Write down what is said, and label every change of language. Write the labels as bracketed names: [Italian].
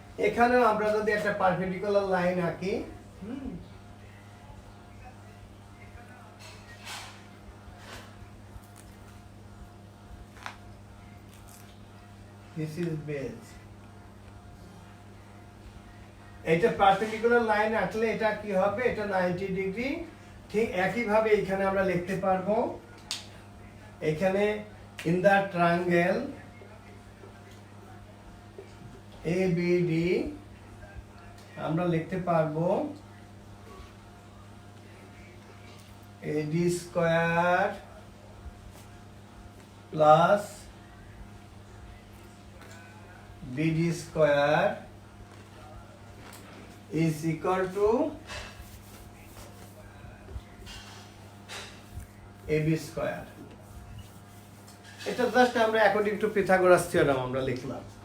[Bangla] এখানেও আমরা যদি একটা পারপেন্ডিকুলার লাইন আঁকি, [English] this is base, [Bangla] এটা পারপেন্ডিকুলার লাইন আঁকলে এটা কি হবে, এটা 90 ডিগ্রি। ঠিক একই ভাবে এখানে আমরা লিখতে পারবো, এখানে [English] in the triangle ABD [Bangla] আমরা লিখতে পারবো [English] AD square plus BD square is equal to AB square. [Bangla] এটা জাস্ট আমরা [English] according to Pythagoras theorem [Bangla] আমরা লিখলাম।